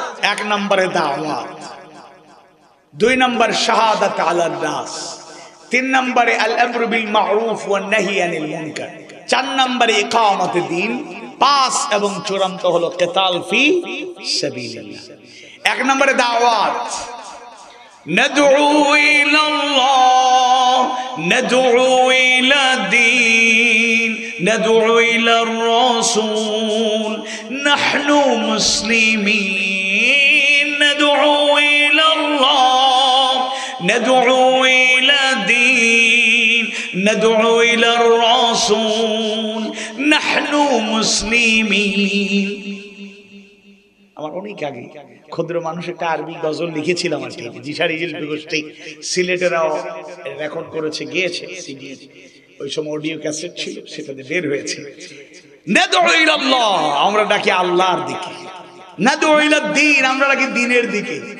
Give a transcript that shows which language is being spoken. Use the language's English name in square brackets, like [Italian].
[Bangla] 1 নম্বরে দাওয়াত, 2 নম্বর শাহাদাত আলান নাস, 3 নম্বরে আল আমরু বিল মারুফ ওয়ান নাহি আনিল মুনকার, 4 নম্বরে ইকামতে দ্বীন, 5 এবং চূড়ান্ত হলো কিতাল ফি সাবিলিল্লাহ। 1 নম্বরে দাওয়াত, [Arabic] ندعو إلى الله، ندعو إلى الدين، ندعو إلى الرسول، نحن مسلمين، ندعو إلى الله، ندعو إلى الدين، ندعو إلى الرسول، نحن مسلمين। [Bangla] আমার অনেক আগে ক্ষুদ্র মানুষ একটা আরবি গজল লিখেছিলাম আর কি, জিশারি শিল্পী গোষ্ঠী সিলেটেরাও রেকর্ড করেছে, গেয়েছে সিডি, ওই সময় অডিও ক্যাসেট ছিল, সেটাতে বের হয়েছে। নাদউ ইলাল্লাহ, আমরা ডাকি আল্লাহর দিকে। নাদউ ইলাদ দ্বীন, আমরা ডাকি দ্বীনের দিকে।